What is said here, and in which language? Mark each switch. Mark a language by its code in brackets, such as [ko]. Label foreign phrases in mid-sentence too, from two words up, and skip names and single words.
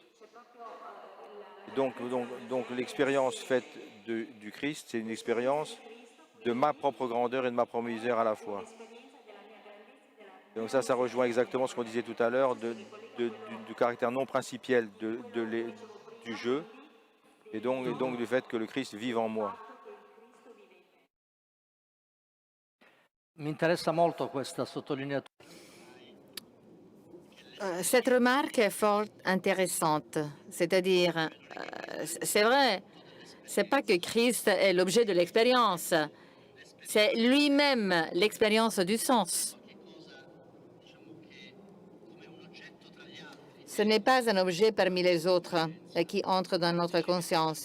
[fr] Donc l'expérience faite du Christ, c'est une expérience de ma propre grandeur et de ma propre misère à la fois. Et donc ça rejoint exactement ce qu'on disait tout à l'heure du caractère non principiel du jeu, et donc du fait que le Christ vive en moi. [it] Mi interessa molto questa sottolineatura. [fr] Cette remarque est fort intéressante. C'est-à-dire, c'est vrai, c'est pas que Christ est l'objet de l'expérience, c'est lui-même l'expérience du sens. Ce n'est pas un objet parmi les autres qui entre dans notre conscience.